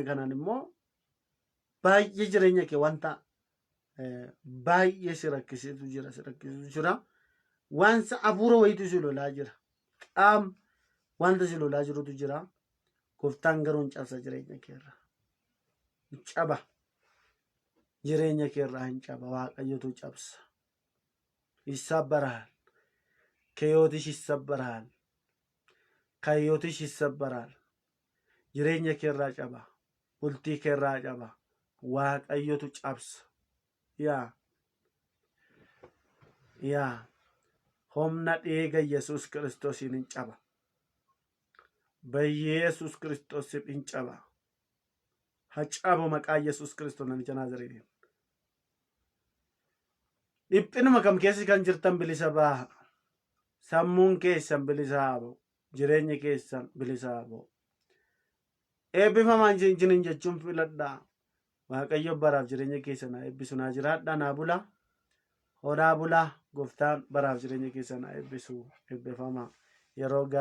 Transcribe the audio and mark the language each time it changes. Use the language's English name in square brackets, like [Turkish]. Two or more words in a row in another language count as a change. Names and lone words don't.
[Oromo] kanaan immoo baay'ee jireenya kee wanta baay'ee si rakkisiisu jira waan sa abuura wayitu si lolaa jira qaam wanta si lolaa jirutu jira gooftaan garuu hin cabsa jireenya keerra hin caba jireenya keerraa hin caba waaqayyotu cabsa [Amharic] ይሰበራል ከህይወትሽ ይሰበራል ከህይወትሽ ይሰበራል [Oromo] jireenya keerraa caba bultii keerraa caba waaqayyotu cabsa yaa humna dhiiga Yesuus Kiristoosiin hin caba [Amharic] በኢየሱስ ክርስቶስ ስም [Oromo] hin caba ሀጫቦ maqaa Yesuus Kiristoos namicha Naazreetiin dhiphinuma kam keessa kan jirtan bilisa baha sammuun keessan bilisa haa ba'u jireenyi keessan bilisa haa ba'u eebbifamaan jinin jechuun filadhaa waaqayyo baraaf jireenya keessan haa eebbisu naa jiraadhaa naa bulaa horaa bulaa gooftaan baraaf jireenya keessan haa eebbisu eebbifamaa yeroo